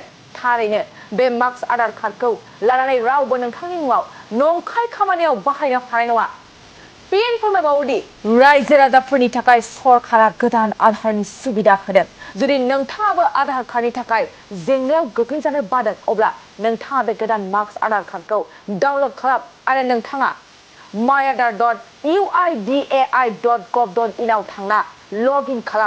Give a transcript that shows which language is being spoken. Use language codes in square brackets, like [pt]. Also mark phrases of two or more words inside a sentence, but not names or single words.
[brx] थारैनो बे मार्क्स आधार कार्डखौ लानानै रावबो नोंथांनि मुङाव नंखाय खामानियाव बाहायनो हानाय नङा। फिन फोरमायबावोदि रायजो राजाफोरनि थाखाय सरकारा गोदान आधारनि सुबिदा होदों। जुदि नोंथाङाबो आधार कार्डनि थाखाय जेंनायाव गोग्लैजानो बादों अब्ला नोंथाङा बे गोदान मार्क्स आधार कार्डखौ डाउनलड खालाम आरो नोंथाङा myAadhaar.uidai.gov.in आव थांना [en] log in [brx] खालाम।